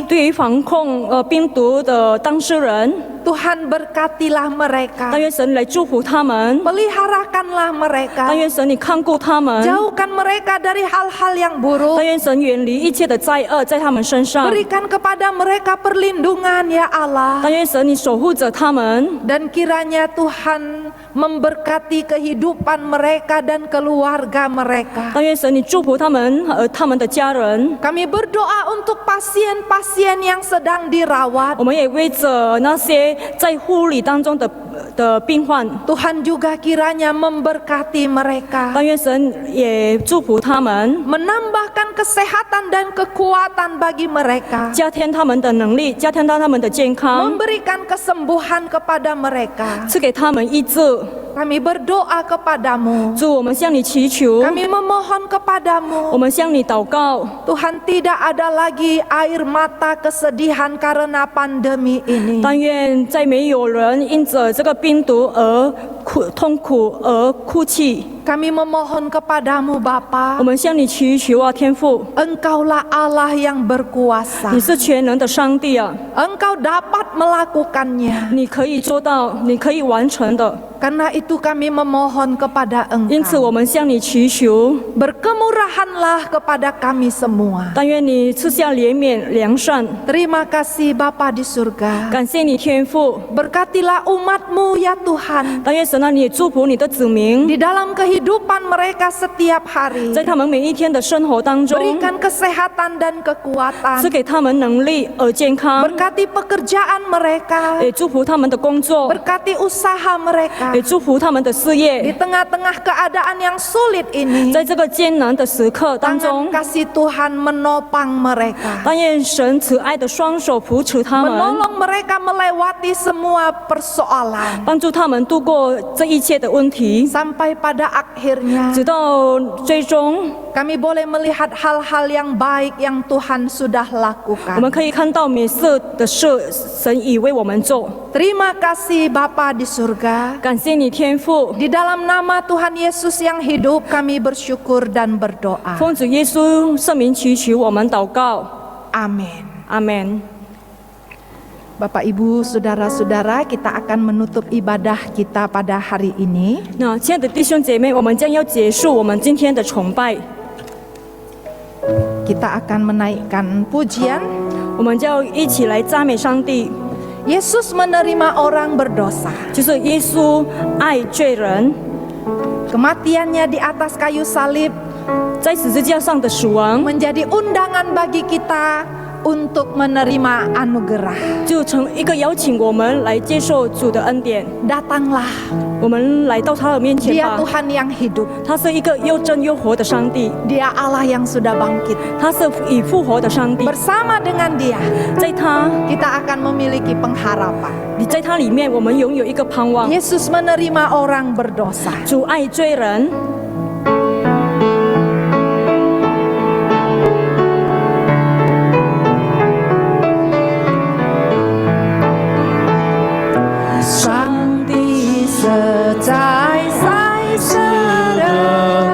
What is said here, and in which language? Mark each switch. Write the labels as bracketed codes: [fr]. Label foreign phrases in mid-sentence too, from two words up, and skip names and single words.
[zh] 对于防控病毒的当事人， [id] Tuhan berkatilah mereka, [zh] 但愿神来祝福他们， [id] peliharakanlah mereka, [zh] 但愿神你看顾他们， [id] jauhkan mereka dari hal-hal yang buruk, [zh] 但愿神远离一切的灾厄在他们身上， [id] berikan kepada mereka perlindungan ya Allah. [zh] 但愿神你守护着他们， [id] Dan kiranya Tuhan memberkati kehidupan mereka dan keluarga mereka. [zh] 但愿神你祝福他们和他们的家人。 [id] Kami berdoa untuk pasien-pasien yang sedang dirawat. [zh] 我们也为着那些在护理当中的病患， [id] Tuhan juga kiranya memberkati mereka. [zh] 但愿神也祝福他们， [id] Menambahkan kesehatan dan kekuatan bagi mereka. [zh] 加添他们的能力，加添他们的健康， [id] Memberikan kesembuhan kepada mereka. [zh] 赐给他们医治。 [id] Kami berdoa kepadamu. [zh] 主，我们向你祈求， [id] Kami memohon [zh] 我 [id] kepadamu. [zh] 们向你祷告。 [id] Tuhan, tidak ada lagi air mata kesedihan karena pandemi ini. [zh] 但愿再没有人因着这个病毒而痛苦而哭泣。 [id] Kami memohon kepadamu [zh] 我 [id] Bapa. [zh] 们向你祈求啊，天父， [id] Engkaulah Allah yang berkuasa. [zh] 你是全能的上帝啊， [id] Engkau dapat melakukannya. [zh] 你可以做到，你可以完成的。 [id] Karena itu kami memohon kepada [zh] 因此，我 [id] Engkau. [zh] 们向你祈求， [id] Berkemurahanlah kepada kami semua. [zh] 但愿你赐下怜悯、良善。 [id] Terima kasih Bapa di surga. [zh] 感谢你，天父。 [id] Berkatilah umat-Mu ya Tuhan. [zh] 但愿神啊，你也祝福你的子民， [id] Di dalam kehidupan mereka setiap hari. [zh] 在他们每一天的生活当中， [id] Berikan kesehatan dan [zh] 赐 [id] kekuatan. [zh] 给他们能力而健康， [id] Berkati pekerjaan mereka. [zh] 也祝福他们的工作， [id] Berkati usaha mereka. [zh] 也祝福他们的事 [id] Di [zh] 业。 [id] tengah-tengah keadaan yang sulit ini, [zh] 在这个艰难的时刻当 [id] tangan [zh] 中， [id] kasih Tuhan menopang mereka. [zh] 但愿神慈爱的双手扶持他们， [id] Menolong mereka melewati semua persoalan. [zh] 帮助他们度过这一切的问题， [id] Sampai pada akhirnya [zh] 直到最终， [id] kami boleh melihat hal-hal yang baik yang Tuhan sudah [zh] 我们 [id] lakukan. [zh] 可以看到美色的事，神已为我们做。 [id] Terima kasih Bapa di surga. [zh] 感谢你，天父。 [id] Di dalam nama Tuhan Yesus yang hidup kami bersyukur dan berdoa. [zh] 奉主耶稣圣名祈求，我们祷告， [id] Amin. [zh] 阿门。 [id] Bapak Ibu, saudara-saudara, kita akan menutup ibadah kita pada hari ini. [zh] 那亲爱的弟兄姐妹，我们将要结束我们今天的崇拜， [id] Kita akan menaikkan pujian. [zh] 我们就要一起来赞美上帝， [id] Yesus menerima orang berdosa. [zh] 就是耶稣爱罪人， [id] Kematiannya di atas kayu salib [zh] 在十字架上的死亡， [id] menjadi undangan bagi kita untuk menerima anugerah. [zh] 就成一个邀请我们来接受主的恩典。 [id] Datanglah, [zh] 我们来到他的面前 [id] Dia [zh] 吧， [id] Tuhan yang hidup. [zh] 他是一个又真又活的上帝， [id] Dia Allah yang sudah bangkit. [zh] 他是已复活的上帝， [id] Bersama dengan Dia, [zh] 在他， [id] kita akan memiliki pengharapan. [zh] 你在他里面，我们拥有一个盼望。 [id] Yesus menerima orang berdosa. [zh] 主爱罪人，上帝实在在世人，